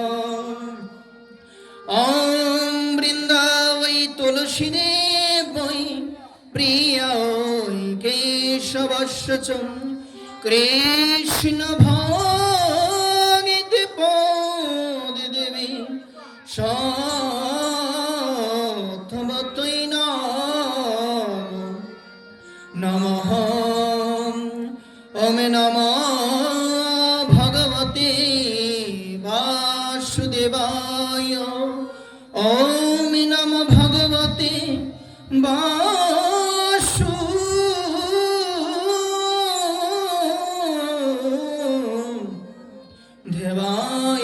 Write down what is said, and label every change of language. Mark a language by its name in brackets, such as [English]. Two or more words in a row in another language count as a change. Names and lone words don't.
[Sanskrit] ওম বৃন্দাবৈ তুলসীদেবৈ প্রিয়ৈ কেশবস্য চ কৃষ্ণ ভগিতে পদে দেবী সত্যবতৈ নমঃ। ওম নমঃ ভগবতে বাসুদেবায়। ওম নমঃ ভগবতে বাসুদেবায়।